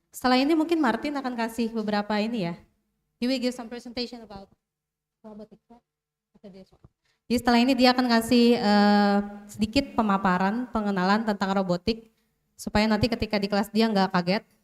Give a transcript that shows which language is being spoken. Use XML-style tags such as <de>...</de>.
<id>Setelah ini mungkin Martin akan kasih beberapa ini ya.</id> <en>He will give some presentation about robotics.</en> <id>Jadi setelah ini dia akan kasih sedikit pemaparan, pengenalan tentang robotik, supaya nanti ketika di kelas dia nggak kaget.</id>